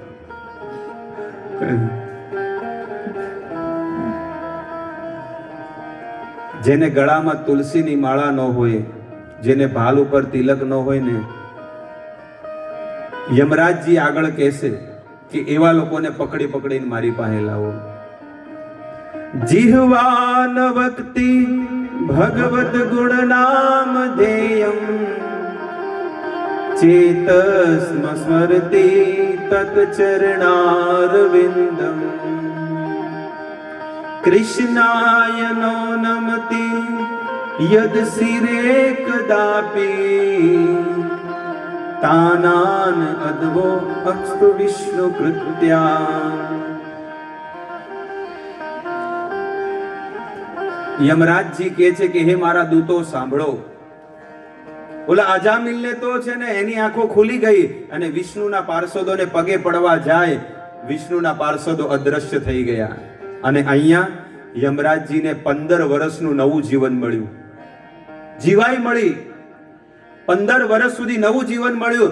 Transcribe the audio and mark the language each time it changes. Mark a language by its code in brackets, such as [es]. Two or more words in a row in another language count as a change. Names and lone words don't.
[gu] જેને ગળામાં તુલસીની માળા ન હોય, જેને ભાલ ઉપર તિલક ન હોય ને, યમરાજજી આગળ કહેશે કે એવા લોકોને પકડી પકડીને મારી પાસે લાવો. [sa] जिह्वान वक्ति भगवत गुण नाम धेयम चेतस्म स्मरति तत्चरणारविंदम कृष्णाय नो नमति यद सिरे कदापि तानान अद्वो अस्तु विष्णु कृत्या। [gu] યમરાજજી કહે છે કે હે મારા દૂતો સાંભળો, ઓલા અજામિલને તો છે ને એની આંખો ખુલી ગઈ અને વિષ્ણુના પાર્ષદોને પગે પડવા જાય, વિષ્ણુના પાર્ષદો અદ્રશ્ય થઈ ગયા અને અહીંયા યમરાજજીને 15 વર્ષનું નવું જીવન મળ્યું, જીવાઈ મળી, 15 વર્ષ સુધી નવું જીવન મળ્યું.